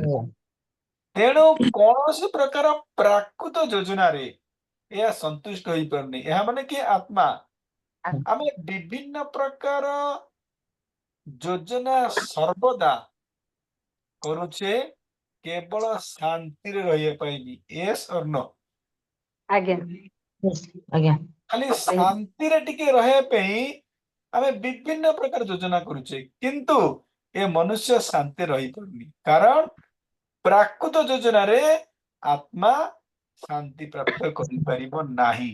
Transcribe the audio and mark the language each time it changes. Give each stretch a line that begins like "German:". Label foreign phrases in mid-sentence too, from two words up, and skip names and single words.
Odia: ତେଣୁ କୌଣସି ପ୍ରକାର ପ୍ରାକୃତ ଯୋଜନାରେ ଏହା ସନ୍ତୁଷ୍ଟ ହୋଇପାରୁନି। ଏହା ମାନେ କି ଆତ୍ମା। ଆମେ ବିଭିନ୍ନ ପ୍ରକାର ଯୋଜନା ସର୍ବଦା କରୁଛେ କେବଳ ଶାନ୍ତିରେ ରହିବା ପାଇଁ।
English: yes or no?
Odia: ଆଜ୍ଞା ଆଜ୍ଞା ଖାଲି ଶାନ୍ତିରେ ଟିକେ ରହିବା ପାଇଁ ଆମେ ବିଭିନ୍ନ ପ୍ରକାର ଯୋଜନା କରୁଛେ, କିନ୍ତୁ ଏ ମନୁଷ୍ୟ ଶାନ୍ତି ରହିପାରୁନି। କାରଣ ପ୍ରାକୃତ ଯୋଜନାରେ ଆତ୍ମା ଶାନ୍ତି ପ୍ରାପ୍ତ କରିପାରିବ ନାହିଁ।